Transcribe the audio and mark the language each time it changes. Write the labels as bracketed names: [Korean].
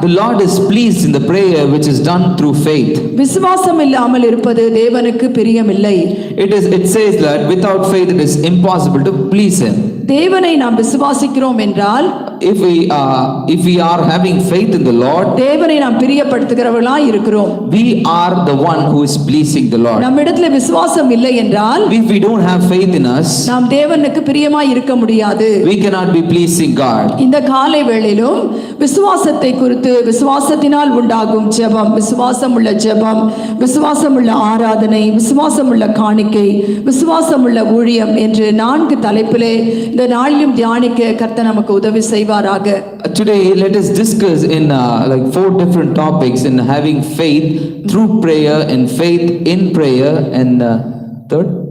[English] The Lord is pleased in the prayer which is done through faith. [Tamil] விசுவாசம் இல்லாமல் இருப்பது தேவனுக்கு பிரியமில்லை. [English] It says that without faith it is impossible to please him. [Tamil] தேவனை நாம் விசுவாசிக்கிறோம் என்றால், [English] if we are having faith in the Lord, [Tamil] தேவனை நாம் பிரியப்படுத்துகிறவர்களாய் இருக்கிறோம். [English] we are the one who is pleasing the Lord. [Tamil] நம்மிடத்தில் விசுவாசம் இல்லை என்றால், [English] if we don't have faith in us, [Tamil] நாம் தேவனுக்கு பிரியமாய் இருக்க முடியாது. [English] we cannot be pleasing God. [Tamil] இந்த காலை வேளையிலும் விசுவாசத்தை குறித்து, விசுவாசத்தினால் உண்டாகும் ஜெபம், விசுவாசமுள்ள ஜெபம், விசுவாசமுள்ள ஆராதனை, விசுவாசமுள்ள காணிக்கை, விசுவாசமுள்ள ஊழியம் என்று 4 தலைப்பிலே இந்த நாளிலும் தியானிக்க கர்த்தர் நமக்கு உதவி செய்வாராக. [English] Today let us discuss in like 4 different topics in having faith through prayer and faith in prayer, and third